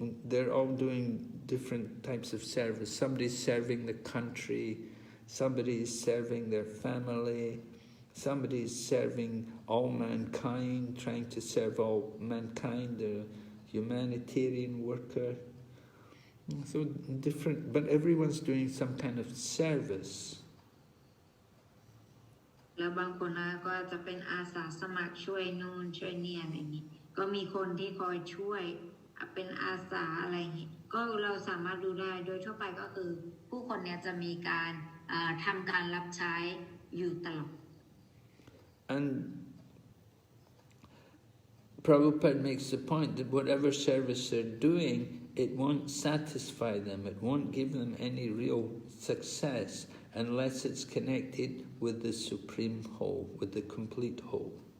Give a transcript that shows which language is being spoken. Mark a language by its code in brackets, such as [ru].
[en] They're all doing different types of service. Somebody's serving the country, somebody's serving their family, somebody's serving all mankind, trying to serve all mankind, a humanitarian worker. So different, but everyone's doing some kind of service. [th] แล้วบางคนก็จะเป็นอาสาสมัครช่วยนู่นช่วยนี่อะไรอย่างนี้ก็มีคนที่คอยช่วยเป็นอาสาอะไรอย่างนี้ก็เราสามารถดูได้โดยทั่วไปก็คือผู้คนเนี่ยจะมีการทำการรับใช้อยู่ตลอด [en] And Prabhupada makes the point that whatever service they're doing, it won't satisfy them, it won't give them any real success unless it's connected with the supreme whole, with the complete whole.